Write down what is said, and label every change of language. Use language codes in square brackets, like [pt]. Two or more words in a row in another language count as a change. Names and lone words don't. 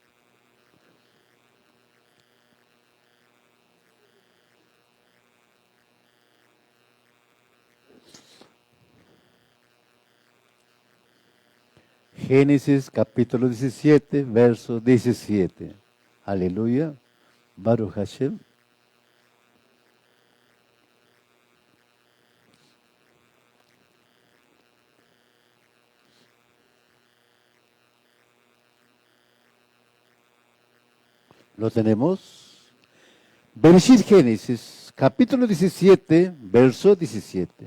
[es] Génesis capítulo 17, verso 17. [he] Aleluya. ברוך השם. [es] ¿Lo tenemos? Bereshit Génesis, capítulo 17, verso 17.